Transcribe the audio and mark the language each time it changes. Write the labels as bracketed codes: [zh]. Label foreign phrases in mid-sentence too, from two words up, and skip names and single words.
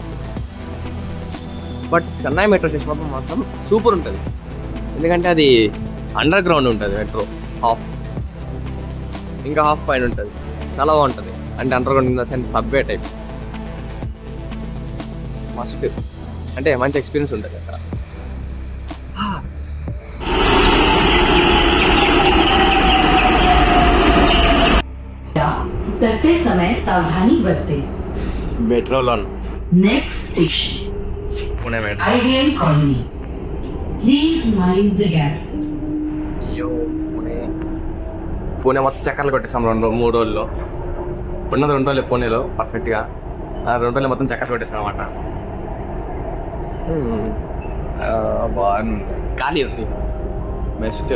[te] బట్ చెన్నై [en] metro station [te] మాత్రం సూపర్ ఉంటుంది. ఎందుకంటే అది [en] under ground [te] ఉంటుంది మెట్రో. హాఫ్ ఇంకా హాఫ్ పైన ఉంటుంది. చాలా బాగుంటుంది. అంటే [en] under ground in the sense subway type. [te] మస్ట్, అంటే మంచి ఎక్స్పీరియన్స్ ఉంటుంది అక్కడ. [hi] उतरते समय सावधानी बरतें। [te] మెట్రోలో [en] next station [te] పూణే మెట్రో. [en] Ideal Colony, please mind the gap. [te] అయ్యో పూణే మొత్తం చక్కర్లు కొట్టేస్తాం 2-3 రోజుల్లో. ఉన్నది 2 రోజులు పూణేలో పర్ఫెక్ట్గా. 2 రోజులు మొత్తం చక్కర్లు కొట్టేస్తాం అనమాట. బాగుంది. గాలి ఉంది, బెస్ట్.